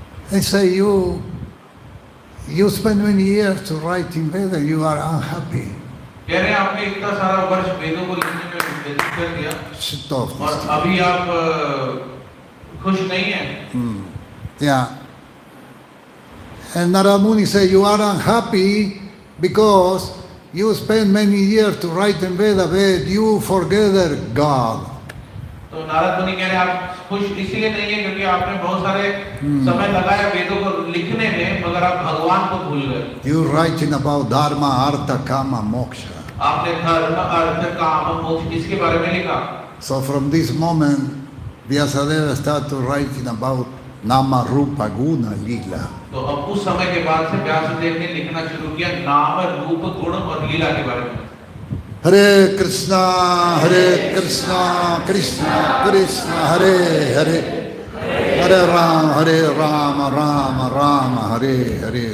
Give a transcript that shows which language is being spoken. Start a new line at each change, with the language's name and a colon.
English: They say, you spend many years to write in Veda, you are unhappy.
Hindi: कह रहे हैं आपने इतना सारा वर्ष वेदों को लिखने में व्यतीत कर दिया,
English: Stop.
Hindi: और अभी आप खुश नहीं हैं.
English: Yeah. And Narada Muni said, you are unhappy because you spend many years to write in Veda, but you forget God.
Hindi: तो नारद मुनि कह रहे हैं आप खुश इसलिए नहीं है क्योंकि आपने बहुत सारे समय लगाया वेदों को लिखने में, मगर आप भगवान को भूल गए.
English: You writing about Dharma, Artha, Kama, Moksha.
Hindi: आपने धर्म, अर्थ, काम, मोक्ष इसके बारे में लिखा.
English: So from this moment, Vyasadeva started writing about Nama, Rupa, Guna, Lila.
Hindi: तो अब उस समय के बाद से व्यासदेव ने लिखना शुरू किया नाम, रूप, गुण और लीला के बारे में.
Sanskrit: Hare Krishna, Krishna Krishna, Hare Hare, Hare Rama, Rama Rama, Hare Hare.